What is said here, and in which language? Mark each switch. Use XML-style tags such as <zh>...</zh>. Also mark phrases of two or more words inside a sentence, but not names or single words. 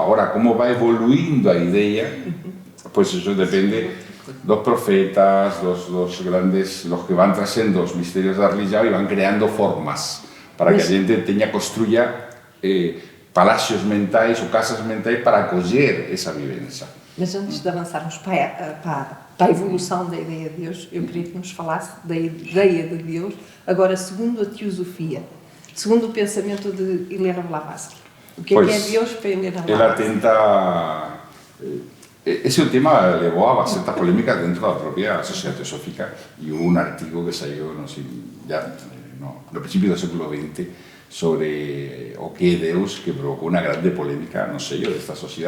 <gl>Agora, como vai evoluindo a idea, pois eso depende dos profetas, dos grandes,</gl> <es>los que</es> <gl>van trasendo os misterios da religión e van creando formas para que a gente construya palacios mentais ou casas mentais para acoller esa vivencia.</gl> <pt>Mas antes de avançarmos para a evolução da ideia de Deus, eu queria que nos falasse da ideia de Deus, agora segundo a teosofia, segundo o pensamento de Helena Blavatsky. O que é Deus para Helena Blavatsky? Ela tenta...</pt> <gl>Ese é un tema que levou a certas polémicas dentro da propia sociedade teosófica e hubo un artigo que saiu no principio do século XX sobre o que é Deus, que provocou unha grande polémica no sello desta sociedade.</gl>